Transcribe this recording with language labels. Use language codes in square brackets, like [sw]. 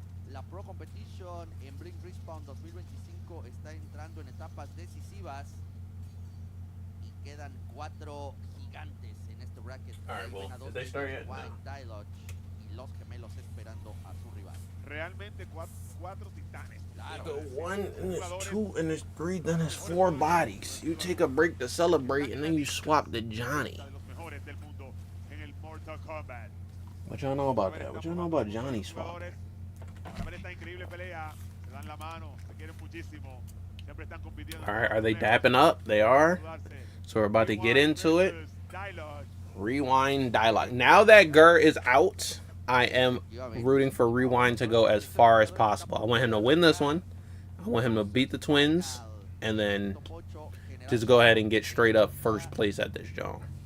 [es] La Pro Competition en Blink Respawn 2025 está entrando en etapas decisivas. Y quedan 4 gigantes en este bracket. [en] Alright, [es] Ahí [en] well, [es] ven a dos [en] did they start yet? White No. [es] Dialogue y los gemelos esperando a su rival. Realmente cuatro titanes. Claro. [en] Go 1 and there's 2 and there's 3, then there's 4 bodies. You take a break to celebrate and then you swap to Johnny. [es] De los mejores del mundo en el Mortal Kombat. [en] What y'all know about that? What y'all know about Johnny swap? [es] Jugadores, para ver esta increíble pelea, se dan la mano, se quieren muchísimo. Siempre están compitiendo. [en] Alright, are they dapping up? They are. So we're about to get into it. Rewind dialogue. Now that Gur is out, I am rooting for Rewind to go as far as possible. I want him to win this one. I want him to beat the twins and then just go ahead and get straight up first place at this joint.